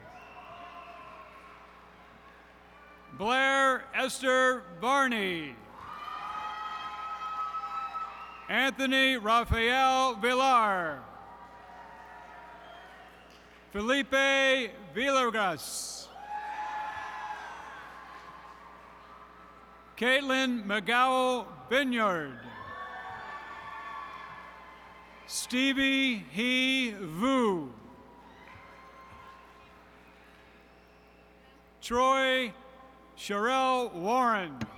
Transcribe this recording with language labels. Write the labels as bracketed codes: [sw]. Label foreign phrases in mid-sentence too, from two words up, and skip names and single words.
[en] Blair Esther Barney. Anthony Rafael Villar. Felipe Villegas. Caitlin McGowell Vineyard. Stevie He Vu. Troy Sherelle Warren.